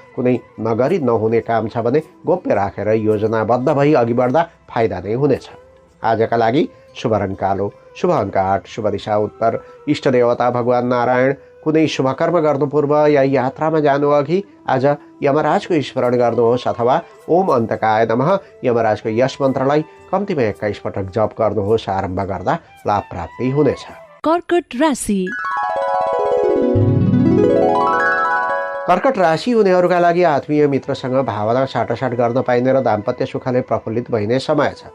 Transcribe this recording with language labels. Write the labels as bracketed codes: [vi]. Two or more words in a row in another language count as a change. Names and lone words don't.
[ne] कुनै नगरी नहुने काम छ भने गोप्य राखेर योजनाबद्ध भई अघि बढ्दा फाइदा नै हुनेछ। आजका लागि शुभ रङ कालो, शुभ अङ्क 8, शुभ दिशा उत्तर, इष्ट देवता भगवान नारायण। कुनै शुभ कर्म गर्नु पूर्व या यात्रामा जानु अघि आज यमराजको स्मरण गर्नुहोस् अथवा [sa] ओम अन्तकाय नमः [ne] यमराजको यस मन्त्रलाई कम्तीमा 21 पटक जप गर्नुहोस्। आरम्भ गर्दा लाभ प्राप्ति हुनेछ। कर्कट राशि। कर्कट राशि हुनेहरूका लागि आत्मीय मित्रसँग भावना साटासाट गर्न पाइने र दाम्पत्य सुखले प्रफुल्लित भइने समय छ।